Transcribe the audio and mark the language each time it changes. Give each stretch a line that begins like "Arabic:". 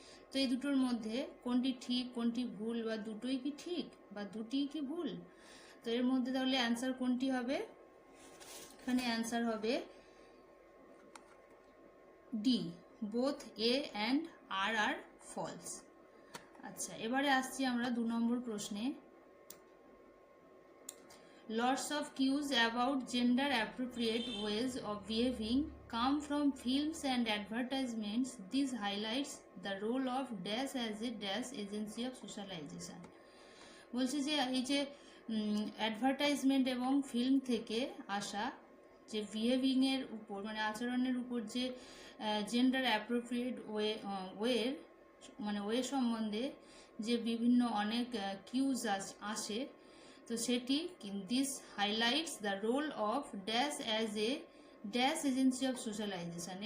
Bangla: তো এই দুটোর মধ্যে কোনটি ঠিক, কোনটি ভুল, বা দুটোই কি ঠিক বা দুটিই কি ভুল? তো এর মধ্যে তাহলে অ্যান্সার কোনটি হবে? এখানে অ্যান্সার হবে D,
English: Both A and R are false.
Bangla: আচ্ছা, এবারে আসছি আমরা 2 নম্বর প্রশ্নে।
English: Lots of cues about gender appropriate ways of behaving come from films and advertisements. This highlights the role of dash as a dash agency of socialization.
Bangla: বলছে যে এই যে advertisement এবং ফিল্ম থেকে আসা যে বিহেভিংয়ের উপর, মানে আচরণের উপর যে জেন্ডার অ্যাপ্রোপ্রিয়েট ওয়ের মানে ওয়ে সম্বন্ধে যে বিভিন্ন অনেক কিউজ আসে, তো সেটি
English: This highlights the role of dash as a dash agency of socialization.